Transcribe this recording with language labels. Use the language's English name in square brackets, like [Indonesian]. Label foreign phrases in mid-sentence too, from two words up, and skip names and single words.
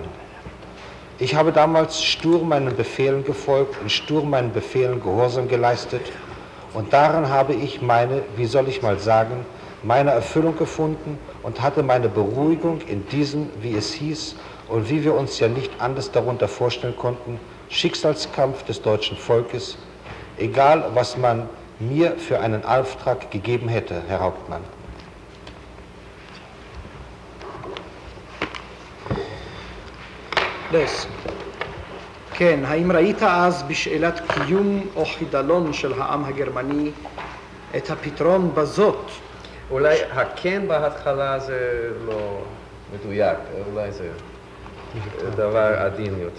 [German] Ich habe damals stur meinen Befehlen gefolgt und stur meinen Befehlen Gehorsam geleistet, und darin habe ich meine, wie soll ich mal sagen, meine Erfüllung gefunden und hatte meine Beruhigung in diesem, wie es hieß, und wie wir uns ja nicht anders darunter vorstellen konnten, Schicksalskampf des deutschen Volkes, egal was man mir für einen Auftrag gegeben hätte, Herr Hauptmann. [Hebrew] כן, האם ראית אז בשאלת קיום או חידלון של העם הגרמני את הפתרון בזאת? אולי הכן בהתחלה זה לא מדויק, אולי זה דבר עדין יותר.